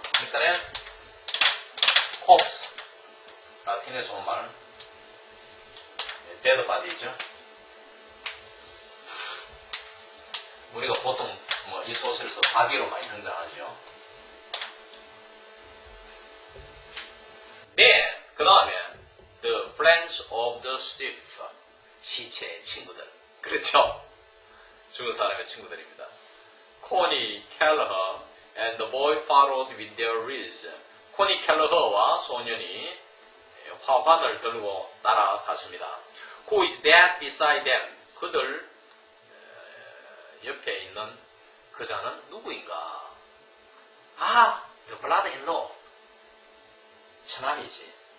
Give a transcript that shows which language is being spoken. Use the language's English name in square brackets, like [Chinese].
[Korean] 그러니까 corpse. 라틴에서 온 말은 dead body죠. 우리가 보통 이 소설에서 바디로 많이 등장하죠. [English] Then, [Korean] 그 다음에 [English] the friends of the stiff. [Korean] 시체의 친구들. 그렇죠? 죽은 사람의 친구들입니다. [English] 코니 캘러허 and the boy followed with their wreaths. [Korean] 코니 캘러허와 소년이 화환을 들고 따라갔습니다. [English] Who is that beside them? [Korean] 그들 옆에 있는 그자는 누구인가? [English] the blood-in-law. [Korean] 처남이지.